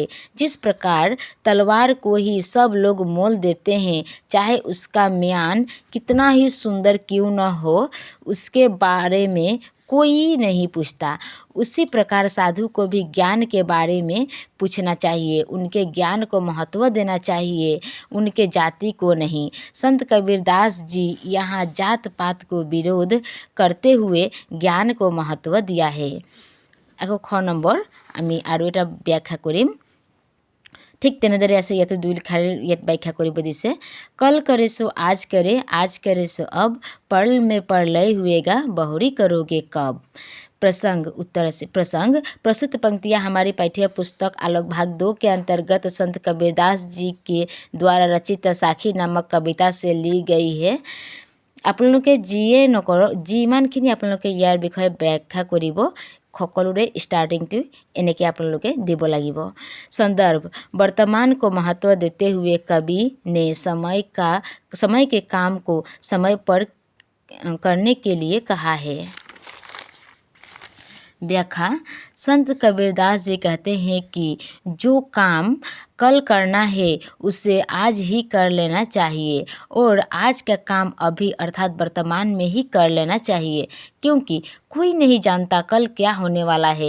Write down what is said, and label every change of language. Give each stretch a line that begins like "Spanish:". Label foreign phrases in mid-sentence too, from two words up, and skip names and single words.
Hindi: जिस प्रकार तलवार को ही सब लोग मोल देते हैं, चाहे उसका म्यान कितना ही सुंदर क्यों न हो, उसके बारे में कोई नहीं पूछता, उसी प्रकार साधु को भी ज्ञान के बारे में पूछना चाहिए, उनके ज्ञान को महत्व देना चाहिए, उनके जाति को नहीं। संत कबीरदास जी यहाँ जात पात को विरोध करते हुए ज्ञान को महत्व दिया है।
Assamese: আকৌ খ নম্বৰ আমি আৰু এটা ব্যাখ্যা কৰিম। ঠিক তেনেদৰে আছে, ইয়াতে দুই শাৰীৰ ইয়াত ব্যাখ্যা কৰিব দিছে।
Hindi: कल करे सो आज करे सो अब, पर्ल में प्रलय हुएगा, बहुरी करोगे कब। प्रसंग, उत्तर से प्रसंग प्रस्तुत पंक्तियाँ हमारी पाठ्य पुस्तक आलोक भाग 2 के अंतर्गत संत कबीरदास जी के द्वारा रचित साखी नामक कविता से ली गई है।
Assamese: আপোনালোকে যিয়ে নকৰক, যিমানখিনি আপোনালোকে ইয়াৰ বিষয়ে ব্যাখ্যা কৰিব, সকলোৰে স্टार्टिंगটো এনেকৈ আপোনালোকে দিব লাগিব।
Hindi: संदर्भ, वर्तमान को महत्व देते हुए कवि ने समय के काम को समय पर करने के लिए कहा है। व्याख्या, संत कबीरदास जी कहते हैं कि जो काम कल करना है उसे आज ही कर लेना चाहिए और आज का काम अभी अर्थात वर्तमान में ही कर लेना चाहिए, क्योंकि कोई नहीं जानता कल क्या होने वाला है।